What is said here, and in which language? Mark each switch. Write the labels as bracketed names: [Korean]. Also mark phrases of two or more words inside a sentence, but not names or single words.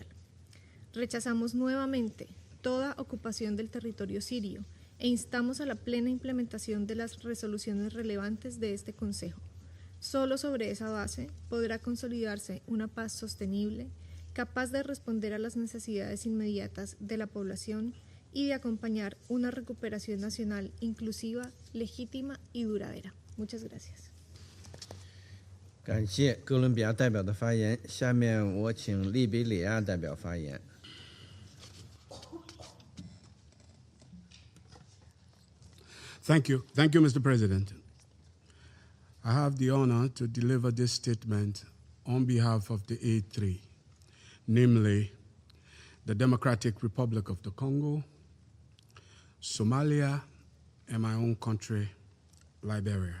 [Spanish] Rechazamos nuevamente toda ocupación del territorio sirio e instamos a la plena implementación de las resoluciones relevantes de este Consejo. Solo sobre esa base podrá consolidarse una paz sostenible, capaz de responder a las necesidades inmediatas de la población y de acompañar una recuperación nacional inclusiva, legítima y duradera. Muchas gracias. [Chinese] 感谢哥伦比亚代表的发言。下面我请利比里亚代表发言。 [English] Thank you, Mr. President. I have the honor to deliver this statement on behalf of the A3, namely the Democratic Republic of the Congo, Somalia, and my own country, Liberia.